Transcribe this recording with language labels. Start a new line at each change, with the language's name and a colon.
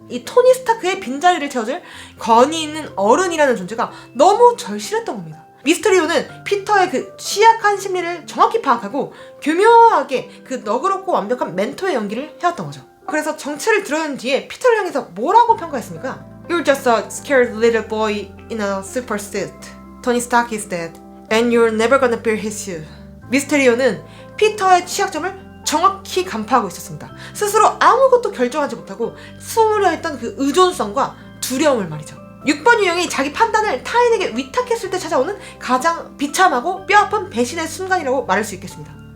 Korean: 이 토니 스타크의 빈자리를 채워줄 권위 있는 어른이라는 존재가 너무 절실했던 겁니다. 미스테리오는 피터의 그 취약한 심리를 정확히 파악하고 교묘하게 그 너그럽고 완벽한 멘토의 연기를 해왔던 거죠. 그래서 정체를 드러낸 뒤에 피터를 향해서 뭐라고 평가했습니까?
English: You're just a scared little boy in a super suit. Tony Stark is dead, and you're never gonna fill his shoes.
Korean: 미스테리오는 피터의 취약점을 정확히 간파하고 있었습니다. 스스로 아무것도 결정하지 못하고 숨으려 했던 그 의존성과 두려움을 말이죠. 6번 유형이 자기 판단을 타인에게 위탁했을 때 찾아오는 가장 비참하고 뼈아픈 배신의 순간이라고 말할 수 있겠습니다.